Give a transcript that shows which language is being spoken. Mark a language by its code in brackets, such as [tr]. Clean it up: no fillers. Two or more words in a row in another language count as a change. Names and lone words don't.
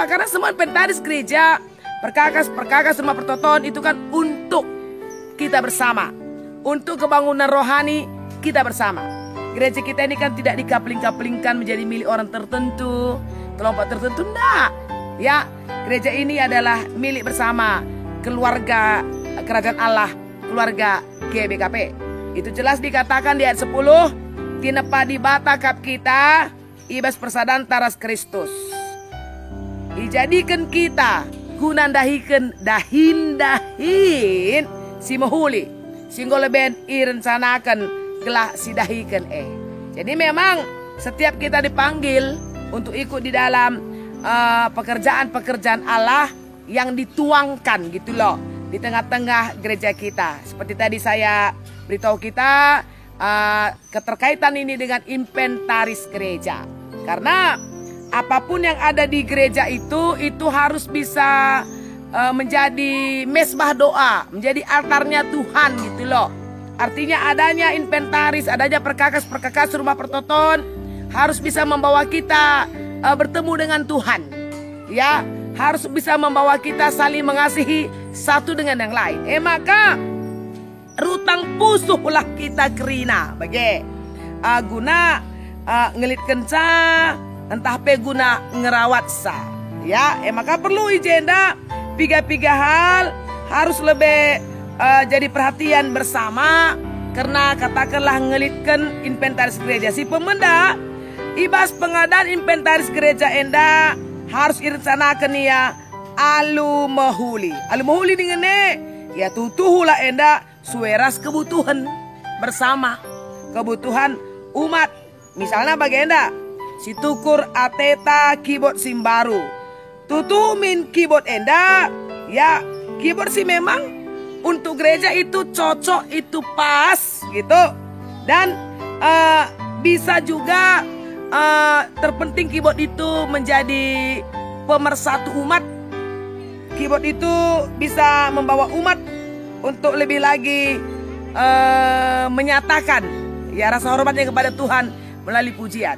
[id] Karena semua inventaris gereja, perkakas rumah pertoton itu kan untuk kita bersama, untuk kebangunan rohani kita bersama. Gereja kita ini kan tidak dikapling-kaplingkan menjadi milik orang tertentu, kelompok tertentu, enggak. Ya, gereja ini adalah milik bersama keluarga kerajaan Allah, keluarga GBKP. Itu jelas dikatakan di ayat 10, [btx] tinepa di bata kap kita, ibas persadan taras Kristus. [id] Dijadikan kita [btx] guna dahin si mahuli, [id] sehingga lebih irencanakan [btx] gelah si dahikan [id] Jadi memang setiap kita dipanggil untuk ikut di dalam pekerjaan-pekerjaan Allah yang dituangkan gitu loh di tengah-tengah gereja kita. Seperti tadi saya beritahu kita keterkaitan ini dengan inventaris gereja. Karena apapun yang ada di gereja itu harus bisa menjadi mesbah doa, menjadi altarnya Tuhan gitu loh. Artinya adanya inventaris, adanya perkakas rumah pertoton harus bisa membawa kita bertemu dengan Tuhan. Ya, harus bisa membawa kita saling mengasihi satu dengan yang lain. [btx] Maka rutang pusuhlah kita kerina bagi guna ngelit kenca entah pe guna ngerawat sa. [id] Ya, maka perlu [btx] ijenda piga [id] hal harus lebih jadi perhatian bersama, karena katakanlah ngelitkan inventaris gereja [btx] si pemenda ibas [id] pengadaan inventaris gereja enda harus irencanakan ya [btx] alu mahuli [id] dengan ya [btx] tutuhulah enda sueras [id] kebutuhan bersama, kebutuhan umat. [btx] Misalnya bagenda si tukur ateta keyboard simbaru tutumin keyboard enda ya, keyboard si [id] memang untuk gereja itu cocok, itu pas gitu. Dan bisa juga terpenting keyboard itu menjadi pemersatu umat. Keyboard itu bisa membawa umat untuk lebih lagi menyatakan ya rasa hormatnya kepada Tuhan melalui pujian.